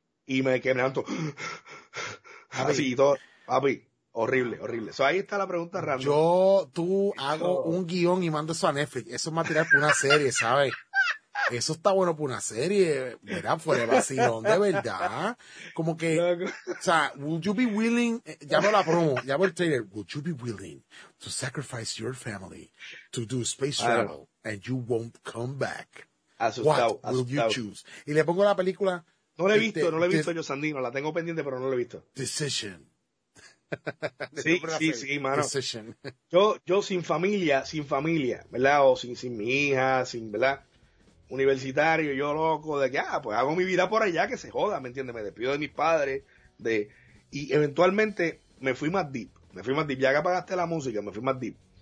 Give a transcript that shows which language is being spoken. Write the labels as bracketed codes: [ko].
[es] Y me quemé tanto. Así, y todo. Papi, horrible, horrible. So, ahí está la pregunta random. Hago un guión y mando eso a Netflix. Eso es material para una serie, ¿sabes? Eso está bueno para una serie, ¿verdad? Fue de vacilón, de verdad. Como que, o sea, [en] would you be willing, [es] llamo la promo, llamo el trailer, [en] would you be willing to sacrifice your family to do space travel and you won't come back? [es] Asustado, [en] what [es] asustado. [en] Will you choose? [es] Y le pongo la película. No la he visto, yo, Sandino, la tengo pendiente, pero no la he visto. [en] Decision. [es] Sí, mano. Decision. Yo sin familia, ¿verdad? O sin mi hija, sin, ¿verdad? Universitario, yo loco, de que, pues hago mi vida por allá, que se joda, ¿me entiendes? Me despido de mis padres, y eventualmente me fui más deep, ya que apagaste la música, me fui más deep.